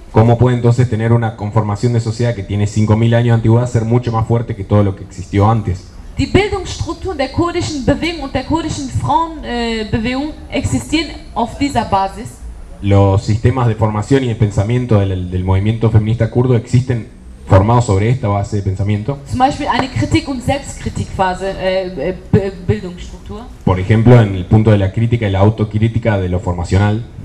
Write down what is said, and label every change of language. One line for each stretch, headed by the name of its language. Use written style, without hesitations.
Spanish: ¿Cómo puede entonces tener una conformación de sociedad que tiene 5000 años de antigüedad ser mucho más fuerte que todo lo que existió antes?
German: Die Bildungsstrukturen der kurdischen Bewegung und der kurdischen Frauenbewegung existieren auf dieser Basis.
Spanish: Los sistemas de formación y de pensamiento del movimiento feminista kurdo existen formados sobre esta base de pensamiento.
German: Zum Beispiel eine Kritik- und Selbstkritikphase, Bildungsstruktur.
Spanish: Por ejemplo, en el punto de la crítica y la autocrítica de lo formacional.